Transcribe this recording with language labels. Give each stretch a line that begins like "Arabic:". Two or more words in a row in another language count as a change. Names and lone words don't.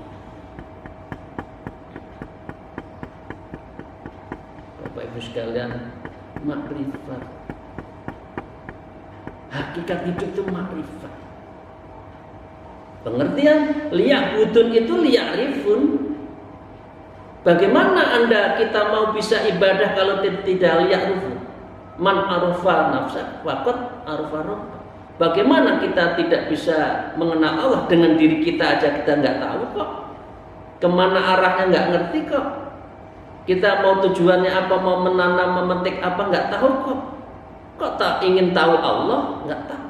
Indonesian: Bapak Ibu sekalian, makrifat, hakikat hidup itu makrifat. Pengertian liya'budun itu liya'rifun. Bagaimana kita mau bisa ibadah kalau tidak liya'rifun?
Arabic: من عرف نفسه وقد عرف ربه.
Indonesian: Bagaimana kita tidak bisa mengenal Allah? Dengan diri kita aja kita nggak tahu kok. Kemana arahnya nggak ngerti kok. Kita mau tujuannya apa, mau menanam, memetik apa nggak tahu kok. Kok tak ingin tahu Allah? Nggak tahu.